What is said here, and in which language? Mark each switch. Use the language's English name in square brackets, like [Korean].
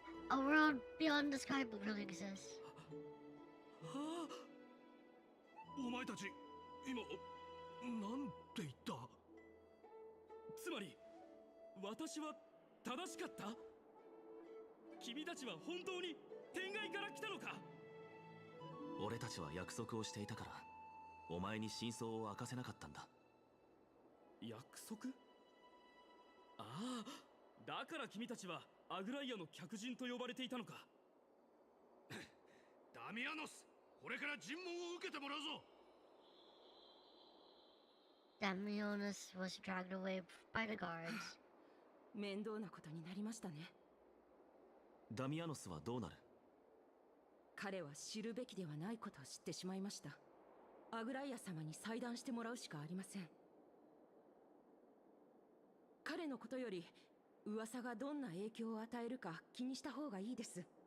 [English] A world beyond the sky really exists. [Japanese] はあ、お前たち今なんて言った？つまり私は正しかった？君たちは本当に天外から来たのか？俺たちは約束をしていたからお前に真相を明かせなかったんだ。約束？ああ、だから君たちはアグライアの客人と呼ばれていたのか。ダミアノス、これから尋問を受けてもらうぞ。 [English] Damionis was dragged away by the guards. [Japanese] 面倒なことになりましたね。ダミアノスはどうなる？彼は知るべきではないことを知ってしまいました。アグライア様に裁断してもらうしかありません。彼のことより噂がどんな影響を与えるか気にした方がいいです。